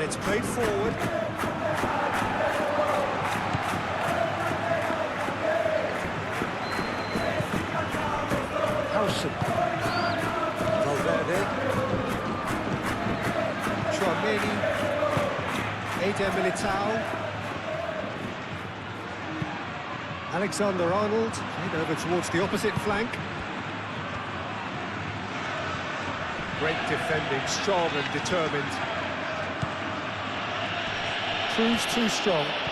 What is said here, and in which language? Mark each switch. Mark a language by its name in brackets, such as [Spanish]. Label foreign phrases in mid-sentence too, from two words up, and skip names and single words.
[English] played forward. Harrison. Valverde. Chouameni. Eder Militao. Alexander-Arnold. Played over towards the opposite flank. Great defending, strong and determined. Proves too strong.